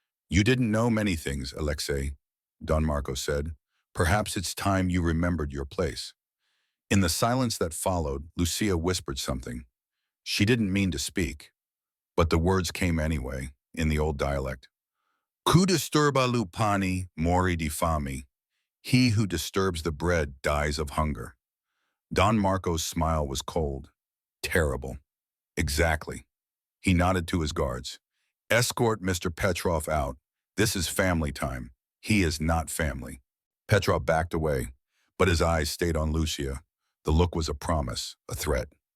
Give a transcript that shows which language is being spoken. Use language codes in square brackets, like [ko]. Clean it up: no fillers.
[en] You didn't know many things, Alexei, Don Marco said. Perhaps it's time you remembered your place. In the silence that followed, Lucia whispered something. She didn't mean to speak, but the words came anyway, in the old dialect. [scn] Cui disturba lupani, mori di fame. [en] He who disturbs the bread dies of hunger. Don Marco's smile was cold, terrible. Exactly. He nodded to his guards. Escort Mr. Petrov out. This is family time. He is not family. Petrov backed away, but his eyes stayed on Lucia. The look was a promise, a threat.